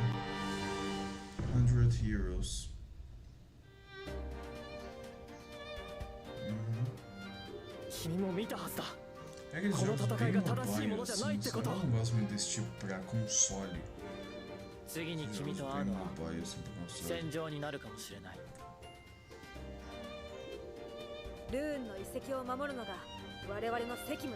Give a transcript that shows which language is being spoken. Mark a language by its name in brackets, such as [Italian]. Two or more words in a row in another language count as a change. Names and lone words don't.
[Portuguese] 100 Heroes. É aqueles jogos bem mobile, assim, sabe? Eu não gosto muito desse tipo pra console. Esses jogos bem mobile, assim, pra console. [Japanese] ルーンの遺跡を守るのが我々の責務だ。